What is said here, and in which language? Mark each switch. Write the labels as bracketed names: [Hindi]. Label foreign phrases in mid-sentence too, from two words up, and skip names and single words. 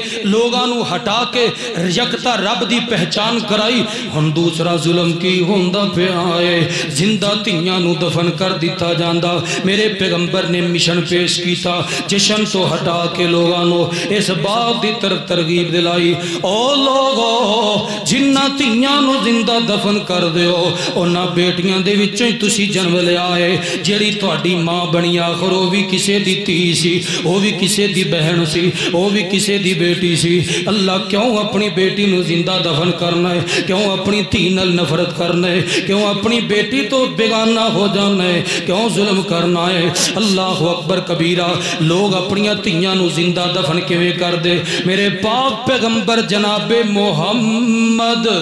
[Punjabi] لوگانو ہٹا کے یکتا رب دی پہچان کرائی۔ ہن دوسرا ظلم کی ہوندہ پہ آئے، زندہ تیاں نو دفن کر دیتا جاندہ۔ میرے پیغمبر نے مشن پیش کیتا، جشن تو ہٹا کے لوگانو اس بات دی طرف ترغیب دلائی، او لوگو جنہ تیاں نو زندہ دفن کر دیو، اونا بیٹیاں دے وچوں تسی جنم لے آئے، جیڑی تہاڈی ماں بنی آخر وہ بھی کسے دی تھی سی، وہ بھی کسے دی بہن سی وہ بھی کسے دی بیٹی سی اللہ کیوں اپنی بیٹی نو زندہ دفن کرنا ہے کیوں اپنی دھی نال نفرت کرنا ہے کیوں اپنی بیٹی تو بیگانہ ہو جانا ہے کیوں ظلم کرنا ہے [Arabic] اللہ اکبر کبیرہ [Punjabi] لوگ اپنی دھیاں نو زندہ دفن کیویں کر دے میرے پاک پیغمبر جناب محمد